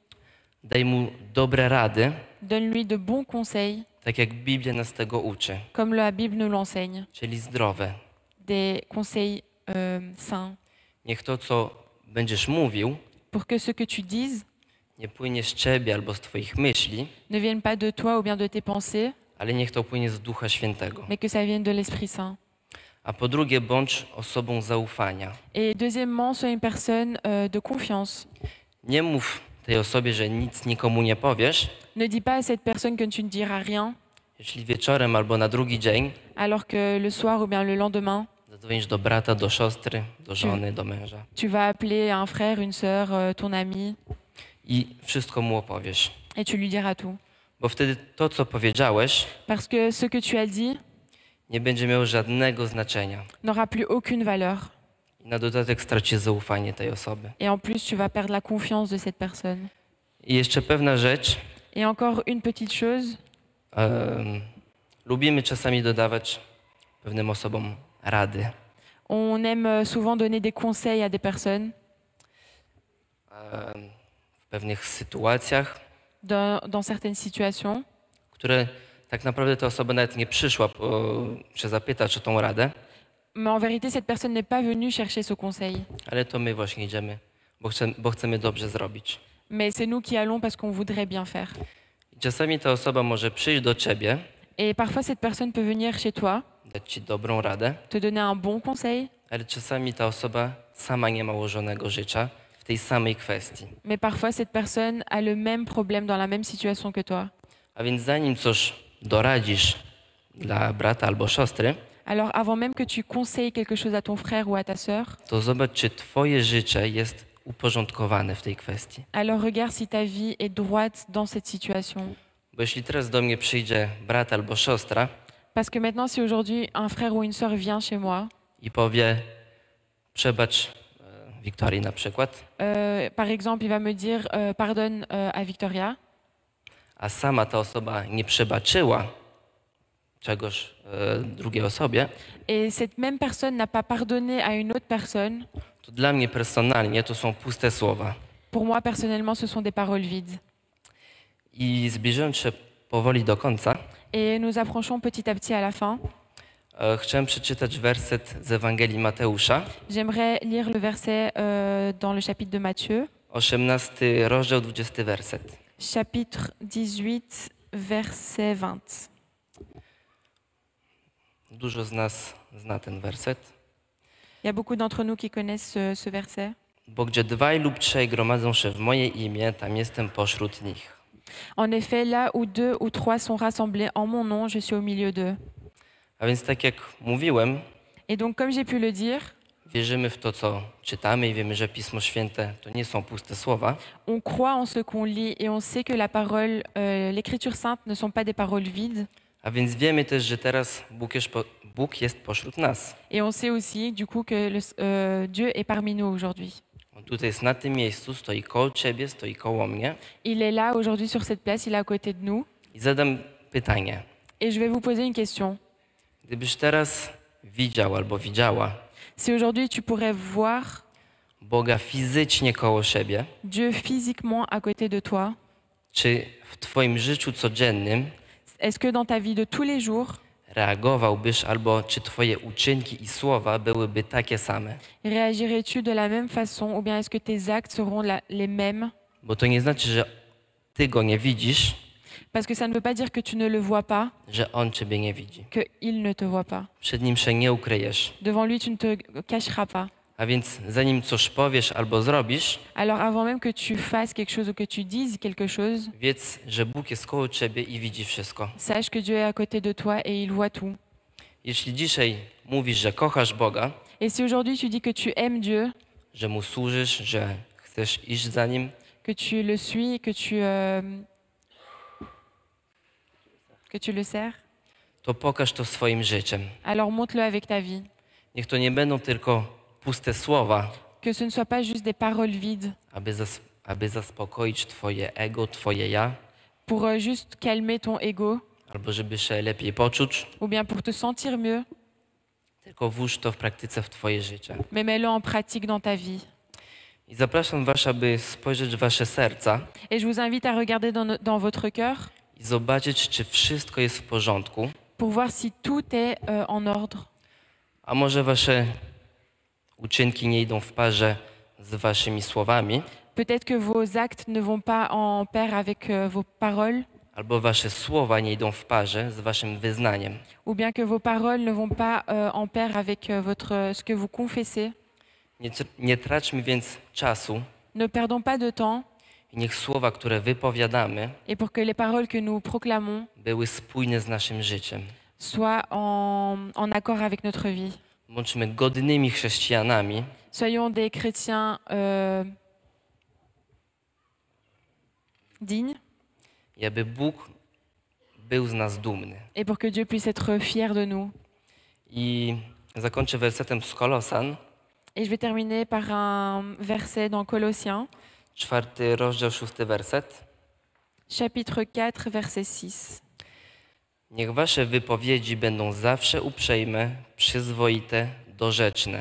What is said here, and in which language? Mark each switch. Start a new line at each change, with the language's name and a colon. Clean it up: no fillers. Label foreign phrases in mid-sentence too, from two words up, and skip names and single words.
Polish: daj mu dobre rady,
French: Donne-lui de bons conseils,
Polish: tak jak Biblia nas tego uczy,
French: comme la Bible nous l'enseigne,
Polish: czyli zdrowe.
French: des conseils sains,
Polish: Niech to, co będziesz mówił,
French: pour que ce que tu dises
Polish: nie płynie z ciebie albo z twoich myśli,
French: ne vienne pas de toi ou bien de tes pensées,
Polish: ale niech to płynie z Ducha Świętego.
French: mais que ça vienne de l'Esprit Saint.
Polish: A po drugie, bądź osobą zaufania.
French: Et deuxièmement, sois une personne de confiance.
Polish: Nie mów tej osobie, że nic nikomu nie powiesz,
French: Ne dis pas à cette personne que tu ne diras rien,
Polish: jeśli wieczorem albo na drugi dzień
French: alors que le soir ou bien le lendemain,
Polish: zadzwonisz do brata, do siostry, do żony, do męża
French: tu vas appeler un frère, une sœur, ton ami,
Polish: i wszystko mu opowiesz.
French: et tu lui diras tout.
Polish: Bo wtedy to, co powiedziałeś,
French: Parce que ce que tu as dit
Polish: nie będzie miało żadnego znaczenia.
French: n'aura plus aucune valeur.
Polish: I na dodatek stracisz zaufanie tej osoby.
French: Et en plus, tu vas perdre la confiance de cette personne.
Polish: I jeszcze pewna rzecz.
French: Et encore une petite chose,
Polish: Lubimy czasami dodawać pewnym osobom rady.
French: on aime souvent donner des conseils à des personnes
Polish: W pewnych sytuacjach,
French: dans certaines situations,
Polish: które tak naprawdę ta osoba nawet nie przyszła się zapytać o tą radę,
French: mais en vérité, cette personne n'est pas venue chercher ce conseil.
Polish: ale to my właśnie idziemy, bo chcemy dobrze zrobić.
French: Mais c'est nous qui allons parce qu'on voudrait bien faire.
Polish: I czasami ta osoba może przyjść do ciebie,
French: Et parfois, cette personne peut venir chez toi,
Polish: dać ci dobrą radę,
French: te donner un bon conseil,
Polish: ale czasami ta osoba sama nie ma ułożonego życia w tej samej kwestii.
French: mais parfois, cette personne a le même problème dans la même situation que toi.
Polish: A więc zanim coś doradzisz dla brata albo siostry,
French: Alors, avant même que tu conseilles quelque chose à ton frère ou à ta sœur,
Polish: to zobacz, czy twoje życie jest uporządkowane w tej kwestii.
French: alors regarde si ta vie est droite dans cette situation.
Polish: Bo jeśli teraz do mnie przyjdzie brat albo siostra
French: Parce que maintenant, si aujourd'hui un frère ou une sœur vient chez moi,
Polish: i powie, przebacz Wiktorii na przykład,
French: par exemple, il va me dire pardonne à Victoria,
Polish: a sama ta osoba nie przebaczyła czegoś drugiej osobie,
French: et cette même personne n'a pas pardonné à une autre personne,
Polish: to dla mnie personalnie to są puste słowa.
French: pour moi, personnellement, ce sont des paroles vides.
Polish: I zbliżając się powoli do końca,
French: Et nous approchons petit à petit à la fin.
Polish: chciałem przeczytać werset z Ewangelii Mateusza,
French: J'aimerais lire le verset dans le chapitre de Matthieu,
Polish: 18 rozdział, 20 werset.
French: chapitre 18, verset 20.
Polish: Dużo z nas zna ten werset.
French: Il y a beaucoup d'entre nous qui connaissent ce verset.
Polish: Bo gdzie dwaj lub trzej gromadzą się w moje imię, tam jestem pośród nich.
French: En effet, là où deux ou trois sont rassemblés en mon nom, je suis au milieu d'eux.
Polish: A więc tak jak mówiłem,
French: Et donc, comme j'ai pu le dire,
Polish: wierzymy w to, co czytamy i wiemy, że Pismo Święte to nie są puste słowa,
French: on croit en ce qu'on lit et on sait que la parole, l'écriture sainte ne sont pas des paroles vides.
Polish: a więc wiemy też, że teraz Bóg jest pośród nas.
French: Et on sait aussi, du coup, que Dieu est parmi nous aujourd'hui.
Polish: On tutaj jest na tym miejscu, stoi koło ciebie, stoi koło mnie
French: Il est là aujourd'hui sur cette place, il est à côté de nous.
Polish: i zadam pytanie.
French: Et je vais vous poser une question.
Polish: Gdybyś teraz widział albo widziała,
French: Si aujourd'hui tu pourrais voir
Polish: Boga fizycznie koło siebie,
French: Dieu physiquement à côté de toi,
Polish: czy w Twoim życiu codziennym
French: est-ce que dans ta vie de tous les jours,
Polish: reagowałbyś, albo czy Twoje uczynki i słowa byłyby takie same?
French: réagirais-tu de la même façon ou bien est-ce que tes actes seront les mêmes?
Polish: Bo to nie znaczy, że Ty Go nie widzisz,
French: Parce que ça ne veut pas dire que tu ne le vois pas,
Polish: że On Ciebie nie widzi.
French: qu'il ne te voit pas.
Polish: Przed Nim się nie ukryjesz.
French: Devant lui, tu ne te cacheras pas.
Polish: A więc zanim coś powiesz albo zrobisz,
French: Alors avant même que tu fasses quelque chose ou que tu dises quelque chose,
Polish: wiedz, że Bóg jest koło Ciebie i widzi wszystko.
French: sache que Dieu est à côté de toi et il voit tout.
Polish: Jeśli dzisiaj mówisz, że kochasz Boga,
French: Et si aujourd'hui tu dis que tu aimes Dieu,
Polish: że Mu służysz, że chcesz iść za Nim,
French: que tu le suis, que tu le sers,
Polish: to pokaż to swoim życiem.
French: alors montre-le avec ta vie.
Polish: Niech to nie będą tylko puste słowa,
French: Que ce ne soit pas juste des paroles vides
Polish: aby zaspokoić Twoje ego, Twoje ja,
French: pour juste calmer ton ego
Polish: albo żeby się lepiej poczuć,
French: ou bien pour te sentir mieux,
Polish: tylko włóż to w praktyce w Twoje życie.
French: mais mets-le en pratique dans ta vie.
Polish: I zapraszam Was, aby spojrzeć w Wasze serca
French: Et je vous invite à regarder dans votre cœur
Polish: i zobaczyć, czy wszystko jest w porządku,
French: pour voir si tout est en ordre.
Polish: a może Wasze uczynki nie idą w parze z Waszymi słowami,
French: Peut-être que vos actes ne vont pas en pair avec vos paroles,
Polish: albo Wasze słowa nie idą w parze z Waszym wyznaniem.
French: ou bien que vos paroles ne vont pas en pair avec ce que vous confessez.
Polish: Nie traćmy więc czasu
French: Ne perdons pas de temps,
Polish: i niech słowa, które wypowiadamy,
French: et pour que les paroles que nous proclamons
Polish: były spójne z naszym życiem.
French: soient en accord avec notre vie.
Polish: Bądźmy godnymi chrześcijanami,
French: Soyons des chrétiens dignes,
Polish: i aby Bóg był z nas dumny.
French: et pour que Dieu puisse être fier de nous.
Polish: I zakończę wersetem z Kolosan,
French: Et je vais terminer par un verset dans Colossiens,
Polish: 4 rozdział, 6 werset.
French: chapitre 4, verset 6.
Polish: Niech wasze wypowiedzi będą zawsze uprzejme, przyzwoite, dorzeczne.